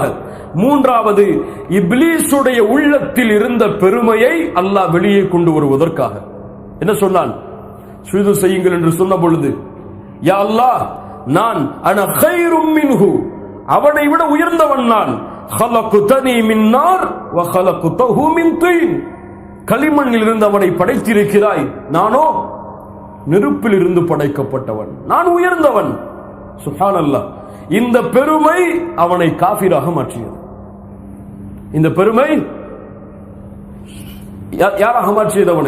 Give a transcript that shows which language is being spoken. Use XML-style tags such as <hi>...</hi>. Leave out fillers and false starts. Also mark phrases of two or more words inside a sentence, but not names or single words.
<ta>மூன்றாவது, இப்லீஸுடைய உள்ளத்தில் இருந்த பெருமையை அல்லாஹ் வெளியே கொண்டு வருவதற்காக. என்ன சொன்னான்? சுஜூது செய்யுங்கள் என்று சொன்ன பொழுது,</ta> <ar>يا الله,</ar> <ta>நான்</ta> <ar>أنا خير منه,</ar> <ta>அவனை விட உயர்ந்தவன் நான்.</ta> <ar>خلقتني من نار وخلقته من طين,</ar> <ta>களிமண்ணில் இருந்து அவனை படைத்திருக்கிறாய், நானோ நெருப்பில் இருந்து படைக்கப்பட்டவன், நான் உயர்ந்தவன். சுப்ஹானல்லாஹ். இந்த பெருமை அவனை காஃபிராக மாற்றியது. இந்த பெருமை யாராக மாற்றியது? அவனை.</ta>